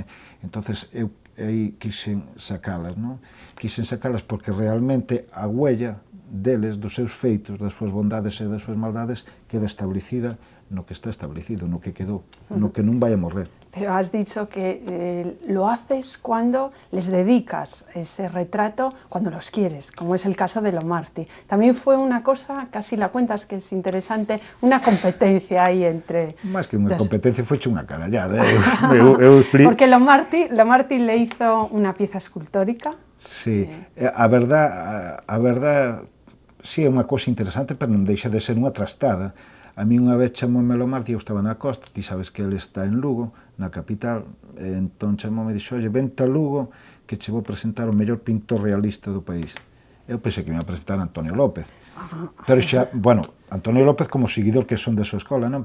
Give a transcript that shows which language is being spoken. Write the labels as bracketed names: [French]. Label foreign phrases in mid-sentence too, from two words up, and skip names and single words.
[Galician] Entonces, eu aí quixen sacalas, non? Quixen sacalas porque realmente a huella deles, dos seus feitos, das súas bondades e das súas maldades, queda establecida no que está establecido, no que quedou, no que non vai a morrer. [Spanish] Pero has dicho que lo haces cuando les dedicas ese retrato, cuando los quieres, como es el caso de Lomarti. También fue una cosa, casi la cuentas, que es interesante, una competencia ahí entre... [Galician] Más que unha competencia, foi unha carallada. [Spanish] Porque Lomarti le hizo una pieza escultórica. [Galician] Sí, a verdad, sí, é unha cousa interesante, pero non deixa de ser unha trastada. A mí unha vez chamoume Lomarti, eu estaba na costa, ti sabes que ele está en Lugo, na capital, e entón chamoume e dixo, oye, vente a Lugo, que che vou presentar o mellor pintor realista do país. Eu pensei que me ia presentar a Antonio López. Pero xa, bueno, Antonio López como seguidor que son da súa escola, non?